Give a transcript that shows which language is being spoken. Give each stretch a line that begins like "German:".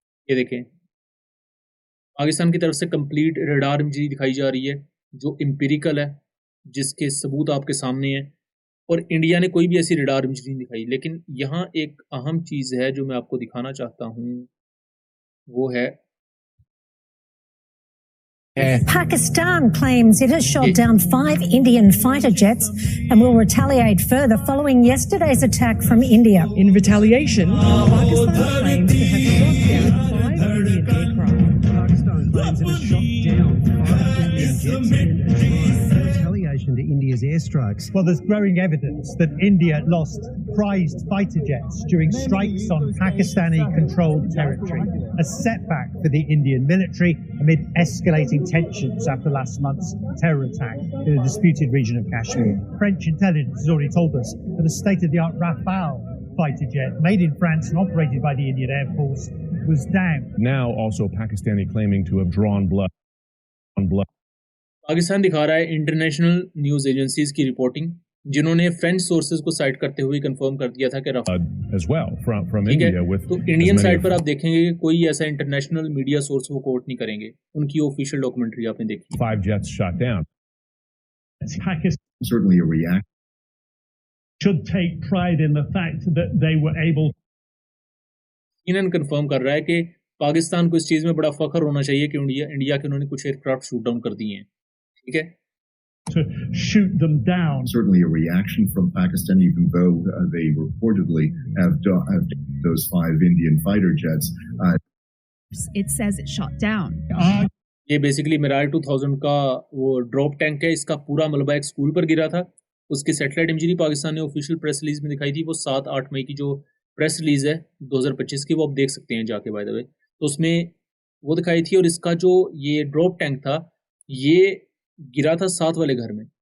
Hindi: ये देखें, पाकिस्तान की तरफ से कंप्लीट रेडार इमेजरी दिखाई जा रही है जो एम्पिरिकल है, जिसके सबूत आपके सामने हैं, और इंडिया ने कोई भी ऐसी रेडार इमेजरी नहीं दिखाई। लेकिन यहाँ एक अहम चीज़ है जो मैं आपको दिखाना चाहता हूँ, वो है
English: Pakistan claims it has shot down 5 Indian fighter jets and will retaliate further following yesterday's attack from India. In retaliation, Pakistan claims it has shot down 5 Indian aircraft. Pakistan claims it has shot down 5 Indian jets in retaliation to India's airstrikes. Well, there's growing evidence that India lost prized fighter jets during strikes on Pakistani-controlled territory, a setback for the Indian military amid escalating tensions after last month's terror attack in the disputed region of Kashmir. French intelligence has already told us that a state-of-the-art Rafale fighter jet made in France and operated by the Indian Air Force was down. Now also Pakistani claiming to have drawn blood.
Hindi: Pakistan दिखा रहा है international news agencies की reporting, जिन्होंने French sources को site करते हुए confirm कर दिया था कि ठीक है। तो इंडियन साइड पर आप देखेंगे कि कोई ऐसा इंटरनेशनल मीडिया सोर्स वो कोट नहीं करेंगे, उनकी ऑफिशियल डॉक्यूमेंट्री आपने देखी।
English: 5 jets shot down. Certainly a reaction. Should take pride in the fact that they were able.
Hindi: CNN confirm कर रहा है कि पाकिस्तान को इस चीज़ में बड़ा फख्र होना चाहिए कि इंडिया के उन्होंने कुछ एयरक्राफ्ट शूट डाउन कर दिए हैं, ठीक है।
English: To shoot them down. Certainly a reaction from Pakistan, even though they reportedly have those 5 Indian fighter jets. It says it shot down.
Hindi: ये बेसिकली मिराज 2000 का वो ड्रॉप टैंक है, इसका पूरा मलबा एक स्कूल पर गिरा था। उसकी सैटेलाइट इमेजरी पाकिस्तान ने ऑफिशियल प्रेस रिलीज में दिखाई थी, वो 7-8 मई की जो प्रेस रिलीज है 2025 की, वो आप देख सकते हैं जाके बाय द वे। तो उसमें वो दिखाई थी, और इसका जो ये ड्रॉप टैंक था ये गिरा था 7 वाले घर में।